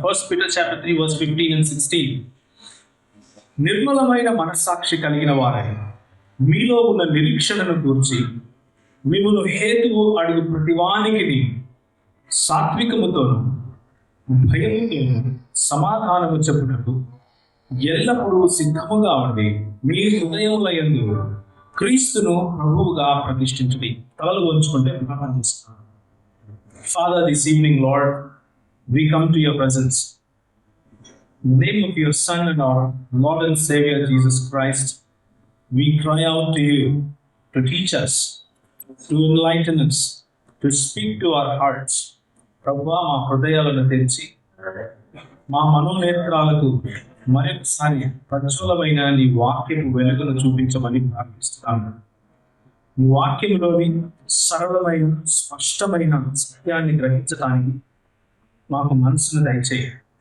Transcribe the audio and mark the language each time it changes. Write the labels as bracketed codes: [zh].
[en] 1 Peter chapter 3 verse 15 and 16. [te] నిర్మలమైన మనస్సాక్షి కలిగిన వారై మీలో ఉన్న నిరీక్షణను గూర్చి మిమ్మును హేతువు అడుగు ప్రతివానికి సాత్వికముతోను భయముతో సమాధానము చెప్పుటకు ఎల్లప్పుడూ సిద్ధముగా ఉండి మీ హృదయముల యందు క్రీస్తును ప్రభువుగా ప్రతిష్ఠించుడి. తలలు వంచుకుంటే ప్రార్థన చేస్తాను. [en] Father, this evening, Lord, we come to your presence. In the name of your Son and our Lord and Savior Jesus Christ, we cry out to you to teach us, to enlighten us, to speak to our hearts. [te] ప్రభువా, మా హృదయాలను తెరిచి మా మనోనేత్రాలకు మరొకసారి ప్రజ్వలమైన నీ వాక్యము వెలుగును చూపించమని ప్రార్థిస్తున్నాను. నీ వాక్యంలోని సరళమైన స్పష్టమైన సత్యాన్ని గ్రహించడానికి మాకు మనసును దయచేయి.